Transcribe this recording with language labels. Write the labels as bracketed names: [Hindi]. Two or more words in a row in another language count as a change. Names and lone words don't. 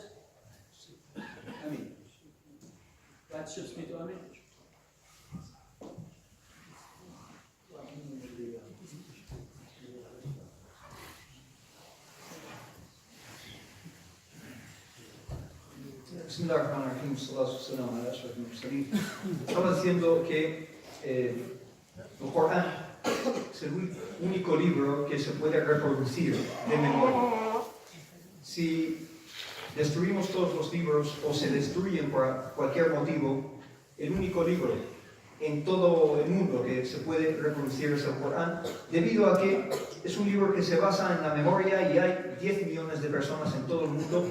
[Portuguese] Amém. Bate seu espírito, amém. [Arabic] بسم الله الرحمن الرحيم، صلى الله عليه وسلم. [Spanish] Estaba diciendo que el Corán es el único libro que se puede reproducir de memoria. Si destruimos todos los libros o se destruyen por cualquier motivo, el único libro en todo el mundo que se puede reproducir es el Corán, debido a que es un libro que se basa en la memoria y hay 10 millones de personas en todo el mundo.